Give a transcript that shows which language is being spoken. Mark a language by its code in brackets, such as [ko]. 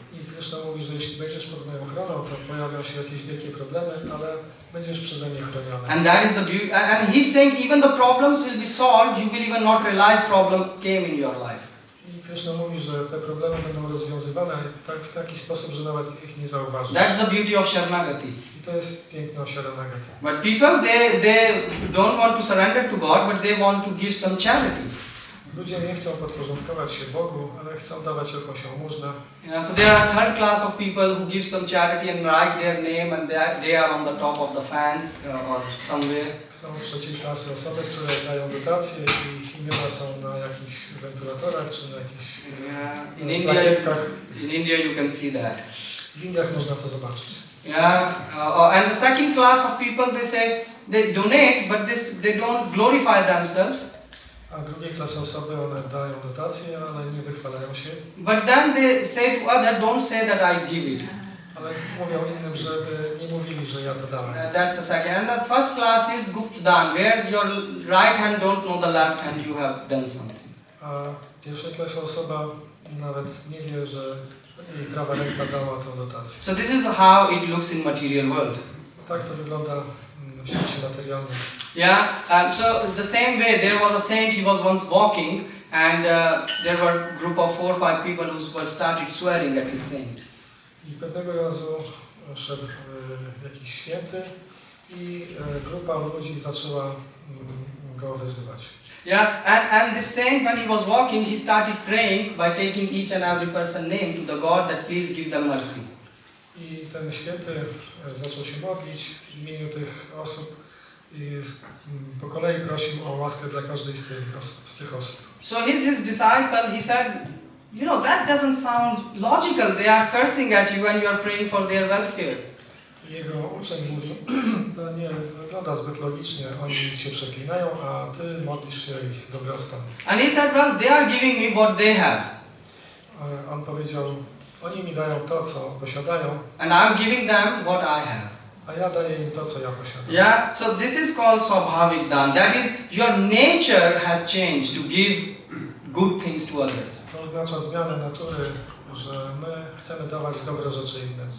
[pl] I Krishna mówi, że jeśli będziesz pod moją ochroną, to pojawią się jakieś wielkie problemy, ale będziesz przeze mnie chroniony. [en] And that is the beauty. And he's saying even the problems will be solved, you will even not realize problem came in your life. [pl] I Krishna mówi, że te problemy będą rozwiązywane w taki sposób, że nawet ich nie zauważysz. [en] That's the beauty of Sharanagati. [pl] I to jest piękno Sharanagati. [en] But people, they don't want to surrender to God, but they want to give some charity. [pl] Ludzie nie chcą podporządkować się Bogu, ale chcą dawać jakąś jałmużnę. [en] So there are third class of people who give some charity and write their name and they are on the top of the fans or somewhere. [pl] Są trzeciej klasy osoby, które dają dotacje i ich imiona są na jakichś wentylatorach czy na jakichś plakietkach. [en] In India you can see that. [pl] W Indiach można to zobaczyć. [en] And the second class of people, they say they donate, but they don't glorify themselves. [pl] A drugiej klasy osoby, one dają dotacje, ale nie wychwalają się. [en] But then they say to others, don't say that I give it. [pl] Ale mówią innym, żeby nie mówili, że ja to dałem. [en] That's the second. And the first class is Guptdan, where your right hand don't know the left hand you have done something. [pl] A pierwsza klasa osoba nawet nie wie, że jej prawa ręka dała tę dotację. [en] So this is how it looks in material world. [pl] Tak to wygląda w świecie materialnym. [en] So the same way there was a saint, he was once walking and there were a group of 4 or 5 people who were started swearing at his saint. [pl] I pewnego razu szedł jakiś święty i grupa ludzi zaczęła go wyzywać. [en] And this saint, when he was walking, he started praying by taking each and every person's name to the God that please give them mercy. [pl] I ten święty zaczął się modlić w imieniu tych osób i po kolei prosił o łaskę dla każdej z tych osób. [en] So his disciple, he said, you know, that doesn't sound logical. They are cursing at you and you are praying for their welfare. [pl] I jego uczeń mówił, to nie wygląda zbyt logicznie, oni się przeklinają, a ty modlisz się o ich dobrostan. [en] And he said, well, they are giving me what they have. [pl] On powiedział, oni mi dają to, co posiadają, [en] And I'm giving them what I have. [pl] a ja daję im to, co ja posiadam. [en] So this is called Swabhavik-dan. That is, your nature has changed to give good things to others. [pl] To oznacza zmianę natury, że my chcemy dawać dobre rzeczy innym.